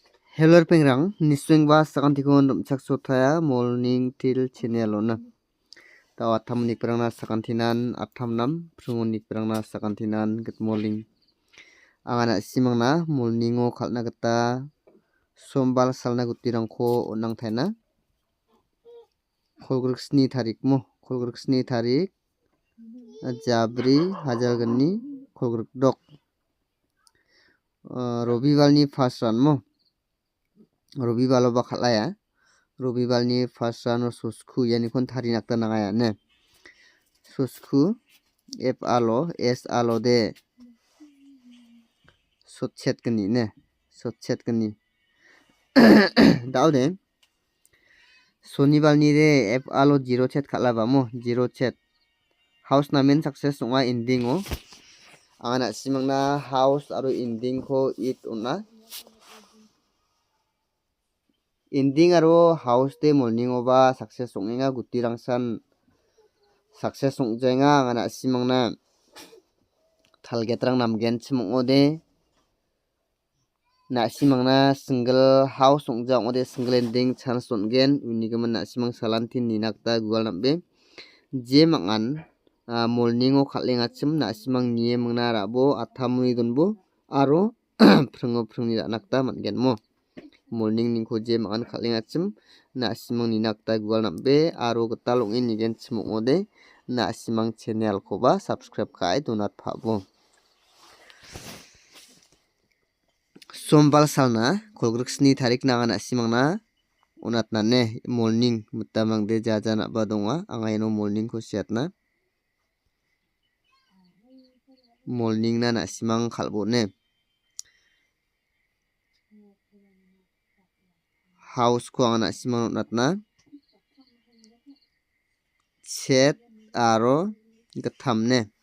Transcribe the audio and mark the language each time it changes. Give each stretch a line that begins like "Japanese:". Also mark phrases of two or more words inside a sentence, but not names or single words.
Garo: Hello pengrang niswing ba sakan tikon rumchak sotaya
English: morning till channel
Garo: ona taw athamnik prangna sakan thinan athamnam prungonik prangna sakan thinan
English: good morning
Garo: angana simangna morningo khalna gita sombal salna gutirangko onang thaina kholgriksni tarikmo kholgriksni tarik jabri hajalgani kholgrikdok robibalni first ranmo Robibalo ba khalaya Robibalni
English: first run
Garo: susku yani kon thari nakta nangaya ne susku f alo s alo de sotchet kani ne sotchet kani daude Sonibalni de f alo 0 chet khalaba mo 0 chet house namen success songa ending o angana simangna house aro ending ko it ona ending aro house de morning oba success songenga gutirangsan success songjenga angana simangna thalgetrang namgen chimongode na simangna
English: single house
Garo: songjang ode
English: single ending chance
Garo: songen unigaman na simang salantin ninakta gual nambe je mangan morning o khalenga chim na simang nie mangna rabo athamuni donbo aro prungo prungni nakta mangen mo morning ningko je mangan khalenga chim na simang ninakta gual nambe aro gital ongin nigen chimongode na simang channel ko ba subscribe kai donat phabo sombal salna kholgriksni tarik nangana simangna onatna ne morning mutamang de jajana ba donga angaino morning ko siatna morning na na simang khalbo ne house ko angana simang onatna chet aro gatham ne